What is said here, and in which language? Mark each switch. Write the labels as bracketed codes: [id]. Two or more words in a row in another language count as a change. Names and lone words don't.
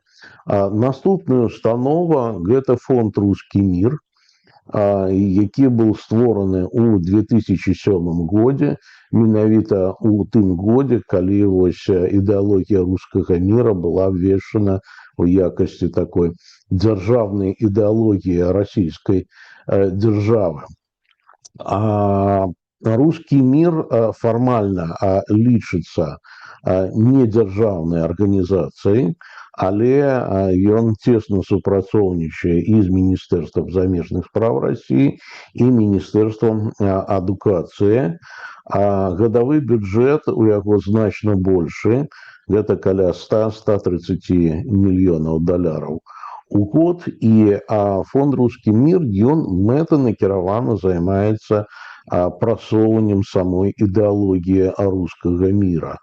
[be] Наступная установа гэта фонд «Русский мир», які быў створаны ў 2007 годзе, менавіта ў тым годзе, калі вось ідэалогія рускага міра была абвешчана у якасці такой дзяржаўнай ідэалогіі расійскай дзяржавы. Русский мир фармальна лічыцца недзяржаўнай арганізацыяй, але ён цесна супрацоўнічае і з Міністэрствам замежных спраў Расіі і Міністэрствам адукацыі. Гадавы бюджэт у яго значна большы, гэта каля 100-130 мільёнаў даляраў у год, і фонд «Русский мир» ён мэтанакіравана займаецца прасоўваннем самой ідэалогіі рускага міра.